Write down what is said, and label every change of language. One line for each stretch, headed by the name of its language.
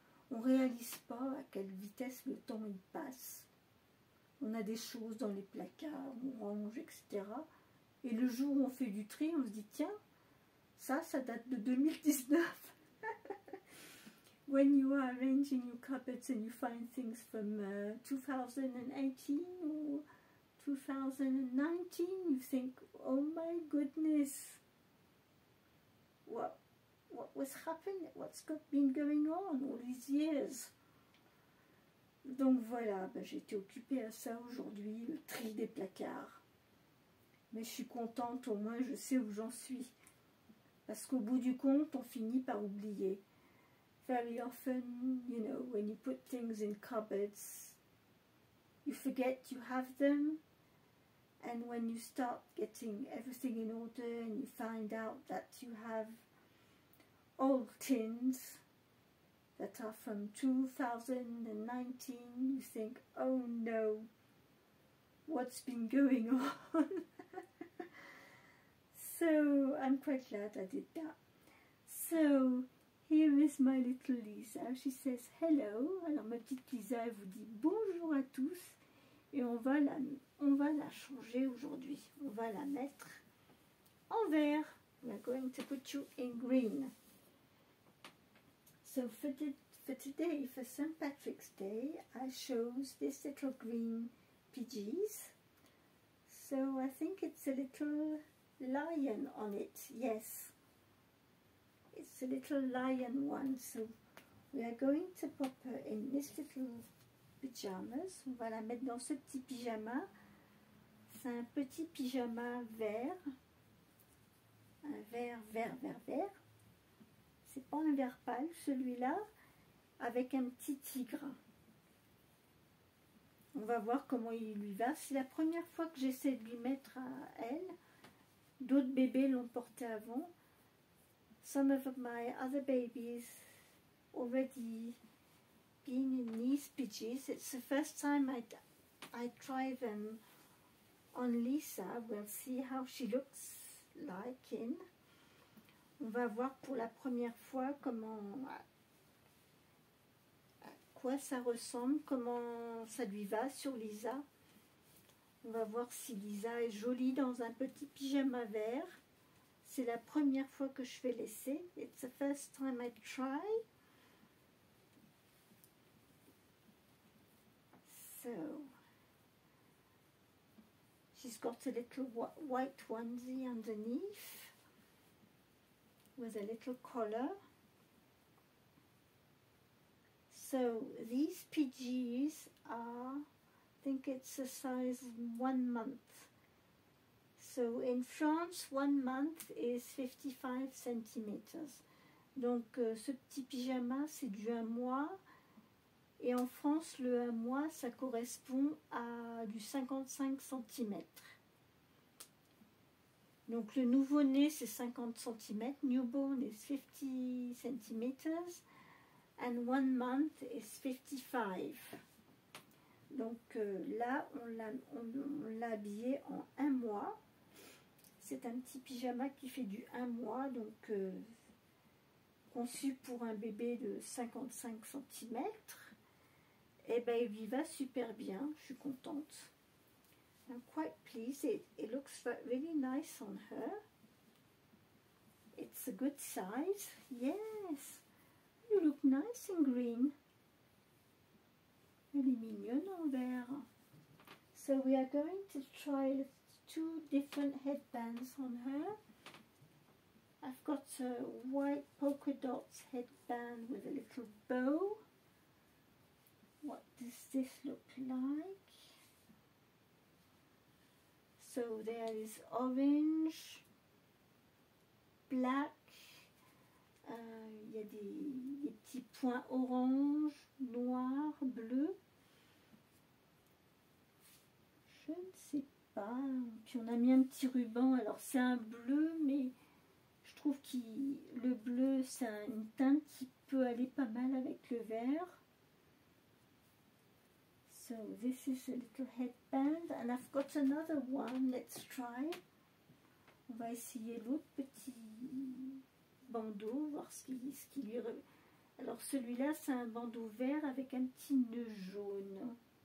French: On réalise pas à quelle vitesse le temps il passe. On a des choses dans les placards, on range, etc. Et le jour où on fait du tri, on se dit, tiens, ça date de 2019.
English: When you are arranging your cupboards and you find things from 2018 or 2019, you think, oh my goodness, what was happening, been going on all these years?
French: Donc voilà, j'ai été occupée à ça aujourd'hui, le tri des placards. Mais je suis contente, au moins je sais où j'en suis. Parce qu'au bout du compte, on finit par oublier.
English: Very often, when you put things in cupboards, you forget you have them. And when you start getting everything in order and you find out that you have old tins that are from 2019, you think, oh no, what's been going on? So I'm quite glad I did that. So here is my little Lisa. She says hello.
French: Alors ma petite Lisa, elle vous dit bonjour à tous. Et on va la changer aujourd'hui. On va la mettre en vert.
English: We're going to put you in green. So for today, for St. Patrick's Day, I chose this little green PGs. So I think it's a little lion on it. Yes, it's a little lion one. So we are going to put her in this little pyjamas.
French: On va la mettre dans ce petit pyjama. C'est un petit pyjama vert. Un vert. C'est pas un vert pâle, celui-là, avec un petit tigre. On va voir comment il lui va. C'est la première fois que j'essaie de lui mettre à elle. D'autres bébés l'ont porté avant.
English: some of my other babies already been in these PGs. It's the first time I try them on Lisa. We'll see how she looks like in.
French: On va voir pour la première fois à quoi ça ressemble, comment ça lui va sur Lisa. On va voir si Lisa est jolie dans un petit pyjama vert. C'est la première fois que je vais l'essayer.
English: It's the first time I try. So, she's got a little white onesie underneath with a little collar. So these PGs are, I think it's a size 1 month. So in France, 1 month is 55 centimeters.
French: Donc ce petit pyjama, c'est du 1 mois. Et en France, le 1 mois, ça correspond à du 55 cm. Donc le nouveau-né, c'est 50 cm.
English: Newborn is 50 cm. And 1 month is 55.
French: Donc là, on l'a habillé en 1 mois. C'est un petit pyjama qui fait du 1 mois, donc conçu pour un bébé de 55 cm. Et bien, il lui va super bien, je suis contente.
English: I'm quite pleased. It looks really nice on her. It's a good size. Yes. You look nice in green.
French: Elle est mignonne en vert.
English: So we are going to try 2 different headbands on her. I've got a white polka dots headband with a little bow. What does this look like? So there is orange, black,
French: il y a des petits points orange, noir, bleu. Je ne sais pas. Puis on a mis un petit ruban. Alors c'est un bleu, mais je trouve que le bleu, c'est une teinte qui peut aller pas mal avec le vert.
English: So this is a little headband, and I've got another one. Let's try.
French: On va essayer l'autre petit bandeau, voir ce qui lui... Alors celui-là, c'est un bandeau vert avec un petit nœud jaune.